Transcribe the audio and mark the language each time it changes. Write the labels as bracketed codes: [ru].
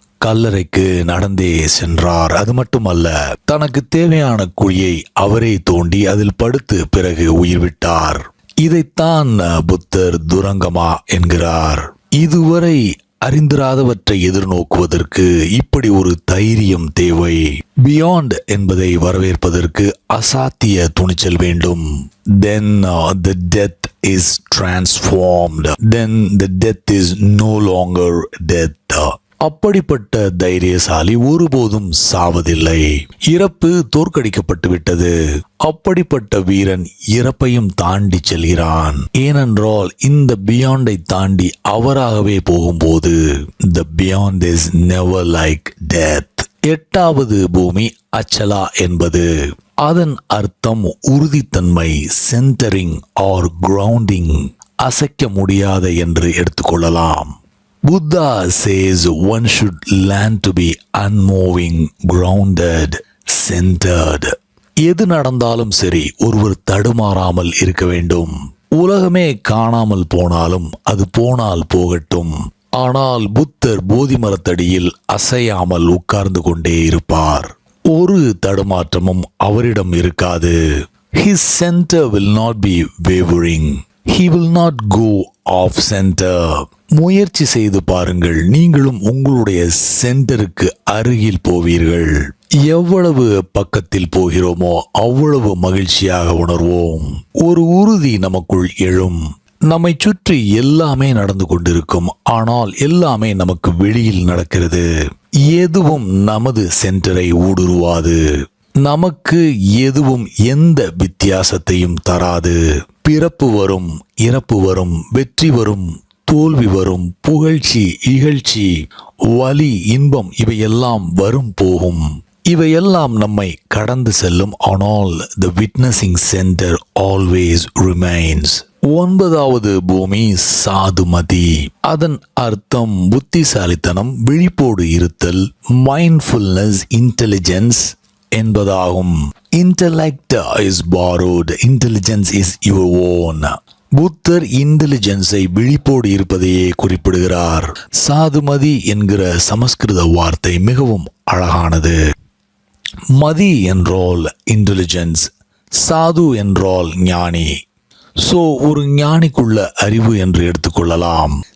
[ta] கல்லறைக்கு நடந்தே சென்றார். அது மட்டுமல்ல, தனக்கு தேவையான குழியை அவரே தோண்டி அதில் படுத்து பிறகு உயிர் விட்டார். இதைத்தான் புத்தர் துரங்கமா என்கிறார். இதுவரை அறிந்திராதவற்றை எதிர்நோக்குவதற்கு இப்படி ஒரு தைரியம் தேவை. பியாண்ட் என்பதை வரவேற்பதற்கு அசாத்திய துணிச்சல் வேண்டும். [en] Then the death is transformed. Then the death is no longer death. [ta] அப்படிப்பட்ட தைரியசாலி ஒருபோதும் சாவதில்லை. இறப்பு தோற்கடிக்கப்பட்டு விட்டது. அப்படிப்பட்ட வீரன் இறப்பையும் தாண்டி செல்கிறான். ஏனென்றால் இந்த பியாண்டை தாண்டி அவராகவே போகும்போது [en] the beyond is never like death. [ta] 8வது பூமி அச்சலா என்பது. அதன் அர்த்தம் உறுதித்தன்மை, [en] centering or grounding, [ta] அசைக்க முடியாத என்று எடுத்துக்கொள்ளலாம். [en] Buddha says one should learn to be unmoving, grounded, centered. [ta] எது நடந்தாலும் சரி, ஒருவர் தடுமாறாமல் இருக்க வேண்டும். உலகமே காணாமல் போனாலும் அது போனால் போகட்டும். ஆனால் புத்தர் போதி மரத்தடியில் அசையாமல் உட்கார்ந்து கொண்டே இருப்பார். ஒரு தடுமாற்றமும் அவரிடம் இருக்காது. [en] His center will not be wavering. He will not go off center. [ta] முயற்சி செய்து பாருங்கள், நீங்களும் உங்களுடைய சென்டருக்கு அருகில் போவீர்கள். எவ்வளவு பக்கத்தில் போகிறோமோ அவ்வளவு மகிழ்ச்சியாக உணர்வோம். ஒரு உறுதி நமக்குள் எழும். நம்மை சுற்றி எல்லாமே நடந்து கொண்டிருக்கும், ஆனால் எல்லாமே நமக்கு வெளியில் நடக்கிறது. எதுவும் நமது சென்டரை ஊடுருவாது. நமக்கு எதுவும் எந்த வித்தியாசத்தையும் தராது. பிறப்பு வரும், இறப்பு வரும், வெற்றி வரும், தோல்வி வரும், புகழ்ச்சி, இகழ்ச்சி, வலி, இன்பம், இவையெல்லாம் வரும் போகும். இவையெல்லாம் நம்மை கடந்து செல்லும். ஆனால் [en] the witnessing center always remains. [ta] 9வது பூமி சாதுமதி. அதன் அர்த்தம் புத்திசாலித்தனம், விழிப்போடு இருத்தல், மைண்ட்ஃபுல்னஸ், இன்டெலிஜென்ஸ் என்பதாகும். [en] Intellect is borrowed, intelligence is your own. [ta] புத்தர் இன்டெலிஜென்ஸை விழிப்போடு இருப்பதையே குறிப்பிடுகிறார். சாதுமதி என்கிற சமஸ்கிருத வார்த்தை மிகவும் அழகானது. மதி என்றால் இன்டெலிஜென்ஸ், சாது என்றால் ஞானி. சோ ஒரு ஞானிக்குள்ள அறிவு என்று எடுத்துக்கொள்ளலாம்.